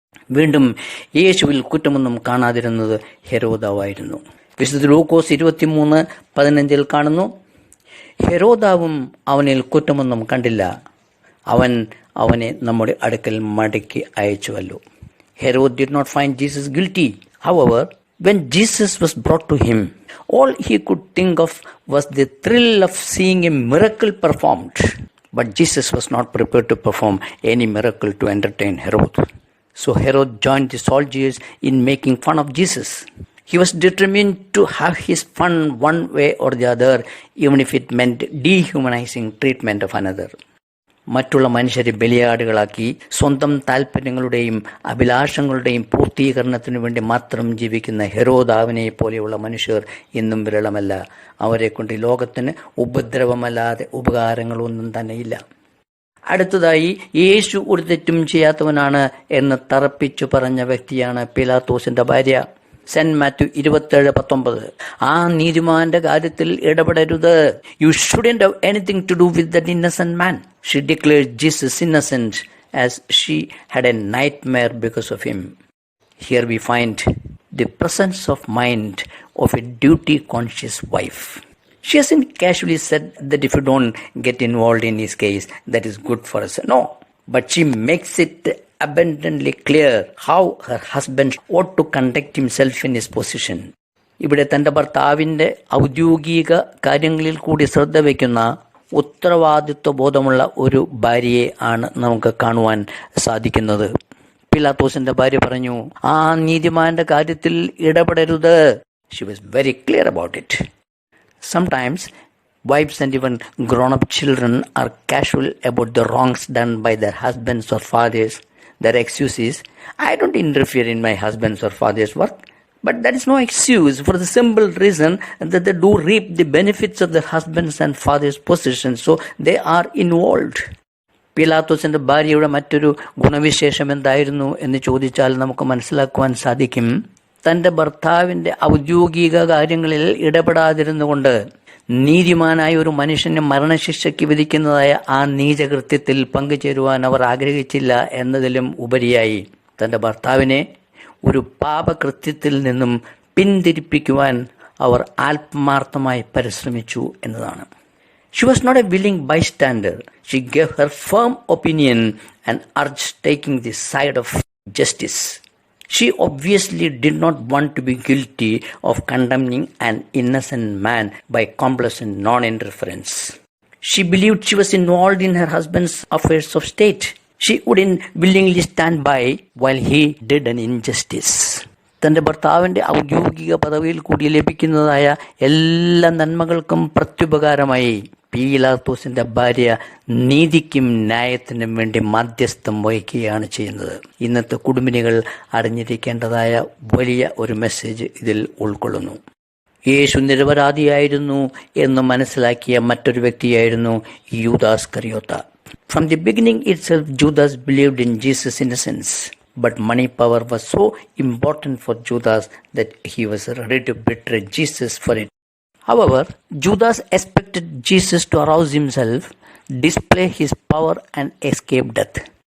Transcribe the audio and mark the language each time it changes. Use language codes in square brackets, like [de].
[ml] വീണ്ടും യേശുവിൽ കുറ്റമൊന്നും കാണാതിരുന്നത് ഹെരോദാവായിരുന്നു. വിശുദ്ധ ലൂക്കോസ് 23:15 കാണുന്നു, ഹെരോദാവും അവനിൽ കുറ്റമൊന്നും കണ്ടില്ല, അവൻ അവനെ നമ്മുടെ അടുക്കൽ മടക്കി അയച്ചുവല്ലോ. [en] Herod did not find Jesus guilty. However, when Jesus was brought to him, all he could think of was the thrill of seeing a miracle performed. But Jesus was not prepared to perform any miracle to entertain Herod. So Herod joined the soldiers in making fun of Jesus. He was determined to have his fun one way or the other, even if it meant dehumanizing treatment of another. [ml] മറ്റുള്ള മനുഷ്യരെ ബലിയാടുകളാക്കി സ്വന്തം താല്പര്യങ്ങളുടെയും അഭിലാഷങ്ങളുടെയും പൂർത്തീകരണത്തിനു വേണ്ടി മാത്രം ജീവിക്കുന്ന ഹെരോദാവിനെ പോലെയുള്ള മനുഷ്യർ ഇന്നും വിരളമല്ല. അവരെ കൊണ്ട് ലോകത്തിന് ഉപദ്രവമല്ലാതെ ഉപകാരങ്ങളൊന്നും തന്നെയില്ല. അടുത്തതായി, യേശു ഒരു തെറ്റും ചെയ്യാത്തവനാണ് എന്ന് തറപ്പിച്ചു പറഞ്ഞ വ്യക്തിയാണ് പീലാത്തോസിന്റെ ഭാര്യ. സെന്റ് മാത്യു 27:19. ആ നീതിമാന്റെ കാര്യത്തിൽ ഇടപെടരുത്. [en] You shouldn't have anything to do with that innocent man. She declared Jesus innocent as she had a nightmare because of him. Here we find the presence of mind of a duty conscious wife. She hasn't casually said that if you don't get involved in his case, that is good for us. No, but she makes it abundantly clear how her husband ought to conduct himself in his position. [ml] ഇവിടെ തൻ്റെ ഭർത്താവിൻ്റെ ഔദ്യോഗിക കാര്യങ്ങളിൽ കൂടി ശ്രദ്ധ വയ്ക്കുന്ന ഉത്തരവാദിത്വ ബോധമുള്ള ഒരു ഭാര്യയെ ആണ് നമുക്ക് കാണുവാൻ സാധിക്കുന്നത്. പിലാത്തോസിന്റെ ഭാര്യ പറഞ്ഞു, ആ നീതിമാന്റെ കാര്യത്തിൽ ഇടപെടരുത്. [en] She was very clear about it. Sometimes wives and even grown-up children are casual about the wrongs done by their husbands or fathers. Their excuse is, I don't interfere in my husband's or father's work. But that is no excuse, for the simple reason that they do reap the benefits of their husbands and fathers' possessions, so they are involved. [ml] പിലാത്തോസിന്റെ ഭാര്യയുടെ മറ്റൊരു ഗുണവിശേഷം എന്തായിരുന്നു എന്ന് ചോദിച്ചാൽ നമുക്ക് മനസ്സിലാക്കുവാൻ സാധിക്കും. തന്റെ ഭർത്താവിന്റെ ഔദ്യോഗിക കാര്യങ്ങളിൽ ഇടപെടാതിരുന്നുകൊണ്ട് നീതിമാനായ ഒരു മനുഷ്യനെ മരണശിക്ഷയ്ക്ക് വിധിക്കുന്നതായ ആ നീചകൃത്യത്തിൽ പങ്കുചേരുവാൻ അവർ ആഗ്രഹിച്ചില്ല എന്നതിലും ഉപരിയായി തന്റെ ഭർത്താവിനെ ഒരു പാപകൃത്യത്തിൽ നിന്നും പിന്തിരിപ്പിക്കുവാൻ അവർ ആത്മാർത്ഥമായി പരിശ്രമിച്ചു എന്നതാണ്. [en] She was not a willing bystander. She gave her firm opinion and urged taking the side of justice. She obviously did not want to be guilty of condemning an innocent man by complacent non-interference. She believed she was involved in her husband's affairs of state. She wouldn't willingly stand by while he did an injustice. [ml] തന്റെ ഭർത്താവിന്റെ ഔദ്യോഗിക പദവിയിൽ കൂടി ലഭിക്കുന്നതായ എല്ലാ നന്മകൾക്കും പ്രത്യുപകാരമായി പീലാത്തോസിന്റെ ഭാര്യ നീതിക്കും ന്യായത്തിനും വേണ്ടി മധ്യസ്ഥം വഹിക്കുകയാണ് ചെയ്യുന്നത്. ഇന്നത്തെ കുടുംബിനികൾ അറിഞ്ഞിരിക്കേണ്ടതായ വലിയ ഒരു മെസ്സേജ് ഇതിൽ ഉൾക്കൊള്ളുന്നു. യേശു നിരപരാധിയായിരുന്നു എന്ന് മനസ്സിലാക്കിയ മറ്റൊരു വ്യക്തിയായിരുന്നു യൂദാസ് കറിയോത്ത. [en] From the beginning itself, Judas believed in Jesus' innocence. But money power was so important for Judas that he was ready to betray Jesus for it. However, Judas expected Jesus to arouse himself, display his power and escape death.